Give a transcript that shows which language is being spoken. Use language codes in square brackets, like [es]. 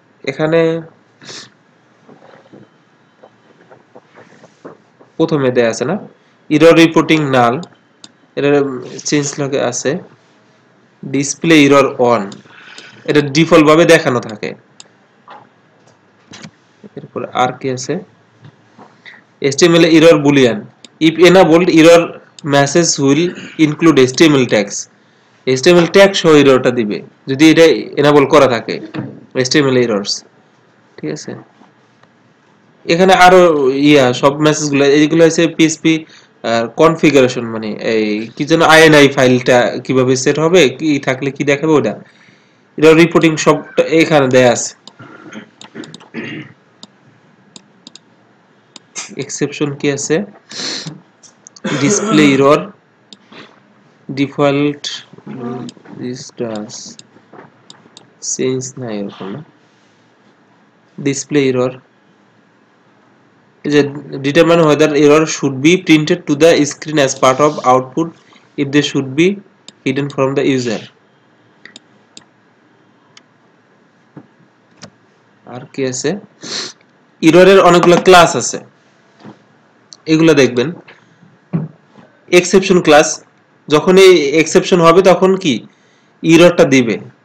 [bn] এখানে প্রথমে দেয়া আছে না, এরর রিপোর্টিং নাল, এটা চেঞ্জ লগে আছে। ডিসপ্লে এরর অন, এটা ডিফল্ট ভাবে দেখানো থাকে। এরপর আর কি আছে, [en] HTML error boolean, if enabled error message will include HTML tags, HTML tag [bn] সহ এররটা দিবে যদি এটা [en] enable [bn] করা থাকে, [en] HTML errors। [bn] ঠিক আছে, এখানে আরো সব মেসেজগুলো, এইগুলো হচ্ছে PHP আর কনফিগারেশন মানে এই কি যেন আইএনআই ফাইলটা কিভাবে সেট হবে, কি থাকলে কি দেখাবে ওটা, এটা রিপোর্টিং সব এখানে দেয়া আছে। এক্সেপশন কি আছে, display error, [en] Default this does change না এরকম না, display error is a determine whether error should be printed to the screen as part of output if they should be hidden from the user. [bn] আর কি আছে, এররের অনেকগুলো class আছে, এগুলো দেখবেন। এক্সেপশন ক্লাস, যখন এই এক্সেপশন হবে তখন কি এররটা দিবে।